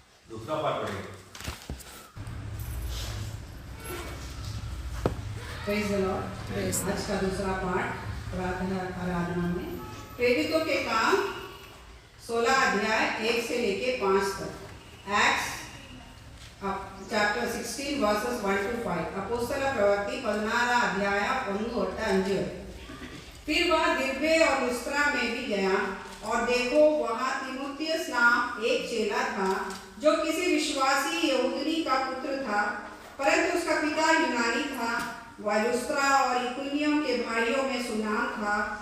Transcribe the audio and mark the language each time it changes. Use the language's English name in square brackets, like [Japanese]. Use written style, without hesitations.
[Hindi] दूसरा पाठ पढ़ेंगे। Praise the Lord. आज का दूसरा पाठ प्रार्थना आराधना में प्रेरितों के काम 16 अध्याय 1 से लेके 5 तक। [English] Acts chapter 16 verses 1 to 5. [Kannada] ಅಪೊಸ್ತಲ ಪ್ರವೃತ್ತಿ 16 ಅಧ್ಯಾಯ 1 ಒಟ್ಟು 5. [Hindi] फिर वह दिरबे और लुस्त्रा में भी गया, और देखो वहाँ तीमुथियुस नाम एक चेला था, जो किसी विश्वासी यहूदनी का पुत्र था, परंतु उसका पिता यूनानी था। वह लुस्त्रा और इकुनियम के भाइयों में सुनाम था।